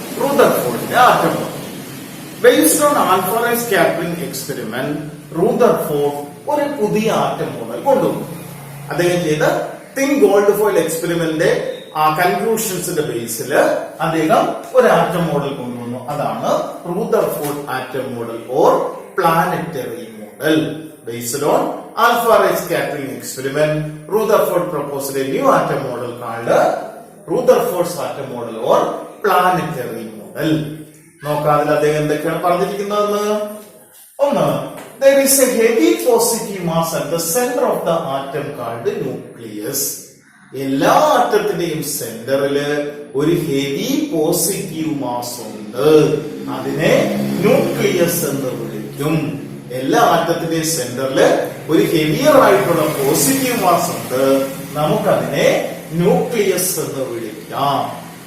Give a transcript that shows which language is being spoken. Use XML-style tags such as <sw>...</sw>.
<ml>റൂദർഫോർഡിന്റെ atom model based on alpha ray scattering experiment, Rutherford ഒരു പുതിയ atom model കൊണ്ടുവന്നു. അദ്ദേഹം ചെയ്ത തിൻ ഗോൾഡ് ഫോയിൽ എക്സ്പെരിമെന്റിന്റെ ആ കൺക്ലൂഷൻസിന്റെ ബേസിൽ അദ്ദേഹം ഒരു ആറ്റം മോഡൽ കൊണ്ടുവന്നു. അതാണ് Rutherford atom model or planetary model.</ml> <en>Based on alpha ray scattering experiment, Rutherford proposed a new atom model called Rutherford's atom model or planetary model.</en> <ml>നോക്കാതിൽ അദ്ദേഹം എന്തൊക്കെയാണ് പറഞ്ഞിരിക്കുന്നതെന്ന്?</ml> <en>ഒന്ന്, there is a heavy positive mass at the center of the atom called nucleus.</en> <ml>എല്ലാ ആറ്റത്തിന്റെയും സെന്ററില് ഒരു heavy positive mass ഉണ്ട്. അതിനെ nucleus എന്ന് വിളിക്കും. എല്ലാ ആറ്റത്തിന്റെയും സെന്ററില് ഒരു ഹെവിയർ ആയിട്ടുള്ള പോസിറ്റീവ് മാസ് ഉണ്ട്. നമുക്കതിനെ ന്യൂക്ലിയസ് എന്ന് വിളിക്കാം.</ml>